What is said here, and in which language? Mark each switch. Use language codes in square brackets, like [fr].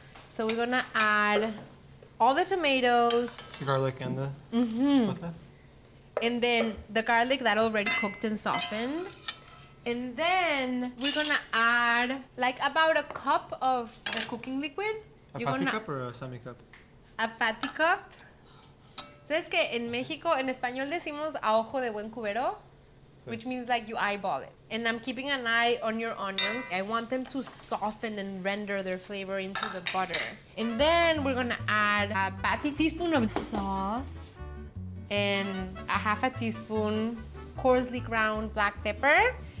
[en] So we're gonna add all the tomatoes, The garlic and the chipotle. and then the garlic that already cooked and softened. And then we're gonna add like about a cup of the cooking liquid. A You're patty gonna- cup or a semi cup? A patty cup. [es] ¿Sabes que en México, en español decimos a ojo de buen cubero? Sí. [en] Which means like you eyeball it. And I'm keeping an eye on your onions. I want them to soften and render their flavor into the butter. And then we're gonna add a patty teaspoon of salt and a half a teaspoon coarsely ground black pepper.